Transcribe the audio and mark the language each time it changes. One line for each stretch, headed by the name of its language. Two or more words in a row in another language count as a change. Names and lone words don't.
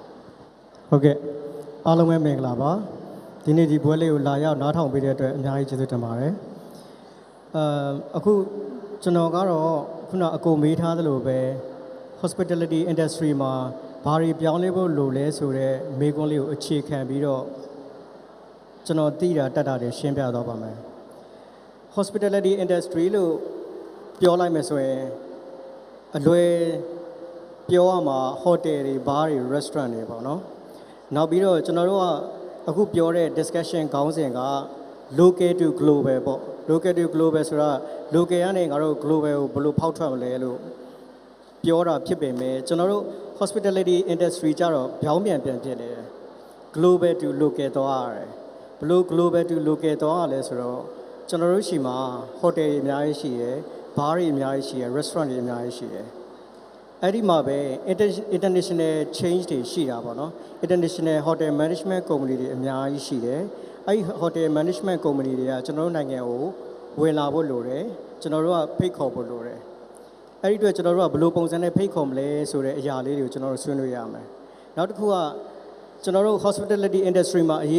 Burmese: ဟုတ်ကဲ့အားလုံးပဲမင်္ဂလာပါဒီနေ့ဒီပွဲလေးကိုလာရောက်နားထောင်ပေးတဲ့အတွက်အများကြီးကျေးဇူးတင်ပါတယ်အခုကျွန်တော်ကတော့ခုနအကိုမေးထားသလိုပဲ
English: hospitality industry
Burmese: မှာဘာတွေပြောင်းလဲဖို့လိုလဲဆိုတော့မေးခွန်းလေးကိုအခြေခံပြီးတော့ကျွန်တော်သိတာတတ်တာတွေရှင်းပြတော့ပါမယ်
English: hospitality industry
Burmese: လို့ပြောလိုက်မယ်ဆိုရင်အလွယ်ပြောရမှာ hotel တွေ bar တွေ restaurant တွေပေါ့နော်နောက်ပြီးတော့ကျွန်တော် တို့ကအခုပြောတဲ့ discussion ခေါင်းစဉ်က
English: local to global
Burmese: ပေါ့
English: local to global
Burmese: ဆိုတာ local ကနေငါတို့ global ကိုဘယ်လိုဖောက်ထွက်မလဲလို့ပြောတာဖြစ်ပေမဲ့ကျွန်တော်တို့
English: hospitality industry
Burmese: ကြတော့ပြောင်းပြန်ဖြစ်နေတယ်
English: global to local
Burmese: သွားရတယ်ဘယ်လို
English: global to local
Burmese: သွားရလဲဆိုတော့ကျွန်တော်တို့ရှိမှာ hotel တွေအများကြီးရှိရယ် bar တွေအများကြီးရှိရယ် restaurant တွေအများကြီးရှိရယ်အဲ့ဒီမှာပဲ
English: international change
Burmese: တွေရှိတာပေါ့နော်
English: international hotel management company
Burmese: တွေအများကြီးရှိတယ်အဲ့ဒီ
English: hotel management company
Burmese: တွေကကျွန်တော်တို့နိုင်ငံကိုဝင်လာဖို့လို တယ်ကျွန်တော်တို့ကဖိတ်ခေါ်ဖို့လိုတယ်အဲ့ဒီအတွက်ကျွန်တော်တို့ကဘယ်လိုပုံစံနဲ့ဖိတ်ခေါ်မလဲဆိုတဲ့အရာလေးတွေကိုကျွန်တော်တို့ဆွေးနွေးရမယ်နောက်တစ်ခုကကျွန်တော်တို့
English: hospitality industry
Burmese: မှာအရေး